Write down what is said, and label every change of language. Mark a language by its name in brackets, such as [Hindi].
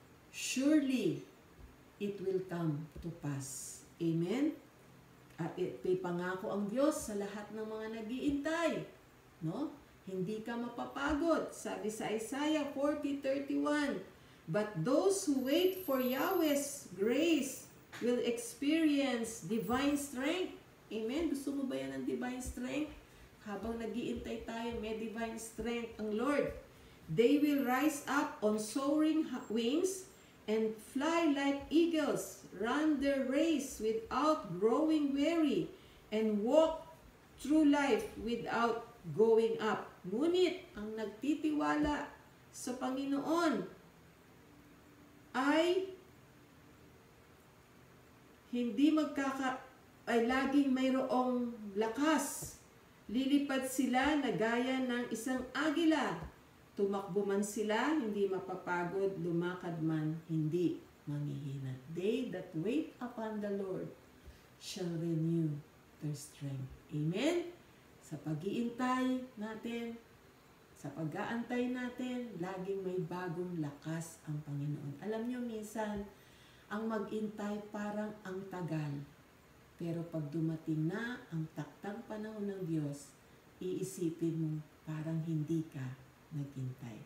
[English] Surely, it will come to pass. Amen? [Filipino] At ito'y pangako ang Diyos sa lahat ng mga nag-iintay. No? Hindi ka mapapagod. Sabi sa [English] Isaiah 40:31, But those who wait for Yahweh's grace will experience divine strength. Amen? [Filipino] Gusto mo ba yan ng divine strength? Habang nag-iintay tayo, may divine strength ang Lord. [English] They will rise up on soaring wings and fly like eagles, run their race without growing weary, and walk through life without going up. [Filipino] Ngunit, ang nagtitiwala sa Panginoon ay hindi ay laging mayroong lakas. Lilipad sila na gaya ng isang agila. Tumakbo man sila, hindi mapapagod, lumakad man, hindi manghihina. [English] They that wait upon the Lord shall renew their strength. Amen? [Filipino] Sa pag-iintay natin, sa pag-aantay natin, laging may bagong lakas ang Panginoon. Alam nyo, minsan, ang mag-intay parang ang tagal. Pero pag dumating na ang taktang panahon ng Diyos, iisipin mo parang hindi ka nag-intay.